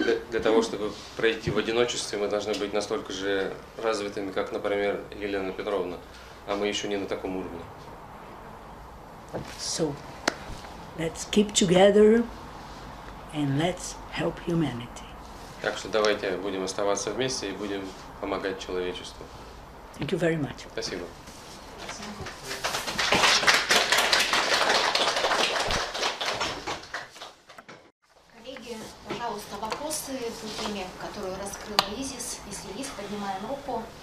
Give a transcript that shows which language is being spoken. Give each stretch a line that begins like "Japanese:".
Russian: Для того, чтобы пройти в одиночестве, мы должны быть настолько же развитыми, как, например, Елена Петровна, а мы еще не на таком уровне.
English: So, let's keep together and let's help humanity.
Russian: Так что давайте будем оставаться вместе и будем помогать человечеству.
English: Thank you very much.
Russian: Спасибо. Коллеги, пожалуйста, вопросы по теме, которую раскрыла Изис, если есть, поднимаем руку.